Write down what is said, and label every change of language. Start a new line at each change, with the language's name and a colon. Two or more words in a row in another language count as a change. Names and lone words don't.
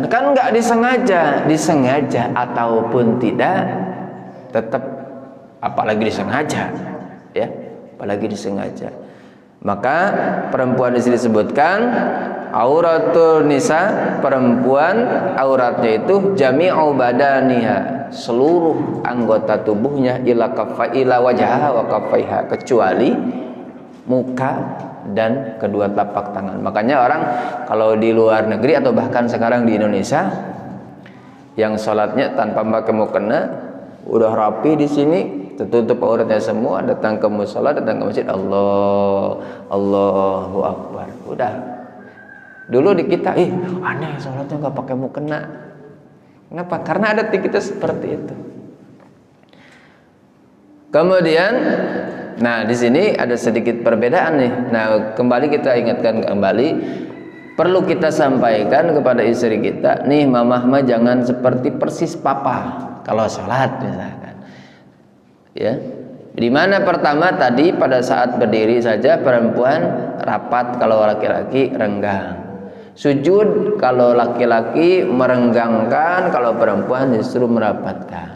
Indonesian: Kan enggak disengaja ataupun tidak, tetap apalagi disengaja, ya, apalagi disengaja. Maka perempuan di sini disebutkan
Arabic: عورة النساء,
Indonesian: perempuan auratnya itu
Arabic: جميع بدنها,
Indonesian: seluruh anggota tubuhnya,
Arabic: إلا وجهها وكفيها,
Indonesian: kecuali muka dan kedua telapak tangan. Makanya orang kalau di luar negeri atau bahkan sekarang di Indonesia yang sholatnya tanpa pakai mukena, udah rapi di sini, tertutup auratnya semua, datang ke mushola, datang ke masjid,
Arabic: الله أكبر.
Indonesian: Udah. Dulu di kita, aneh sholatnya nggak pakai mukena. Kenapa? Karena ada di kita seperti itu. Kemudian, nah di sini ada sedikit perbedaan nih. Nah kembali kita ingatkan kembali, perlu kita sampaikan kepada istri kita, nih mamah mah jangan seperti persis papa kalau sholat misalkan. Ya, di mana pertama tadi pada saat berdiri saja perempuan rapat, kalau laki-laki renggang. Sujud kalau laki-laki merenggangkan, kalau perempuan justru merapatkan.